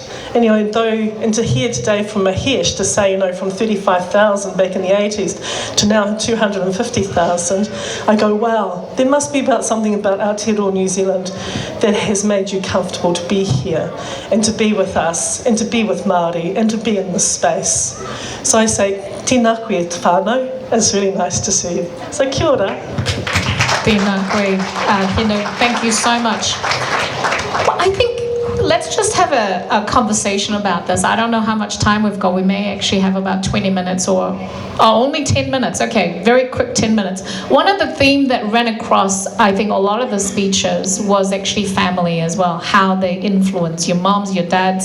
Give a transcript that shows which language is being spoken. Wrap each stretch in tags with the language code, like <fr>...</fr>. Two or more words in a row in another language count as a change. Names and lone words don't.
<en>And to hear today from Mahesh to say, from 35,000 back in the 80s to now 250,000, I go, wow, there must be something about Aotearoa New Zealand that has made you comfortable to be here and to be with us and to be with Māori and to be in this space. So I say,</en> <mi>tēnā koe te whānau,</mi> <en>it's really nice to see you. So</en> <mi>kia ora. Tēnā koe,</mi> <en>thank you so much. I think let's just have a conversation about this. I don't know how much time we've got. We may actually have about 20 minutes or only 10 minutes. Okay, very quick 10 minutes. One of the themes that ran across, I think, a lot of the speeches was actually family as well, how they influence your moms, your dads.</en>